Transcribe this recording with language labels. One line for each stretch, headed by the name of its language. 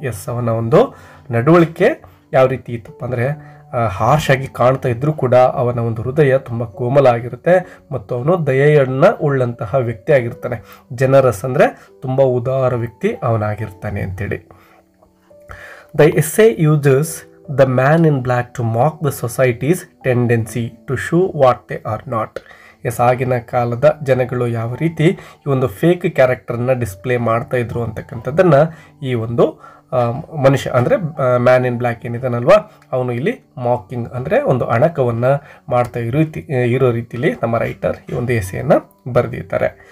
Kannada: S, ಅವನ ಒಂದು ನಡವಳಿಕೆ ಯಾವ ರೀತಿ ಇತ್ತಪ್ಪ ಅಂದರೆ ಹಾರ್ಶ್ ಆಗಿ ಕಾಣ್ತಾ ಇದ್ರೂ ಕೂಡ ಅವನ ಒಂದು ಹೃದಯ ತುಂಬ ಕೋಮಲ ಆಗಿರುತ್ತೆ ಮತ್ತು ಅವನು ದಯೆಯನ್ನು ಉಳ್ಳಂತಹ ವ್ಯಕ್ತಿ ಆಗಿರ್ತಾನೆ. ಜನರಸ್ ಅಂದರೆ ತುಂಬ ಉದಾರ ವ್ಯಕ್ತಿ ಅವನಾಗಿರ್ತಾನೆ ಅಂತೇಳಿ.
English: The essay uses the man in black to mock the society's tendency to show what they are not.
Kannada: S, ಆಗಿನ ಕಾಲದ ಜನಗಳು ಯಾವ ರೀತಿ ಈ ಒಂದು ಫೇಕ್ ಕ್ಯಾರೆಕ್ಟರ್ನ ಡಿಸ್ಪ್ಲೇ ಮಾಡ್ತಾ ಇದ್ರು ಅಂತಕ್ಕಂಥದ್ದನ್ನು ಈ ಒಂದು ಮನುಷ್ಯ ಅಂದರೆ ಮ್ಯಾನ್ ಇನ್ ಬ್ಲ್ಯಾಕ್ ಏನಿದಾನಲ್ವಾ ಅವನು ಇಲ್ಲಿ ಮಾಕಿಂಗ್ ಅಂದರೆ ಒಂದು ಅಣಕವನ್ನು ಮಾಡ್ತಾ ಇರೋ ರೀತಿಯಲ್ಲಿ ನಮ್ಮ ರೈಟರ್ ಈ ಒಂದು ಎಸ್ಸೆಯನ್ನು ಬರೆದಿದ್ದಾರೆ.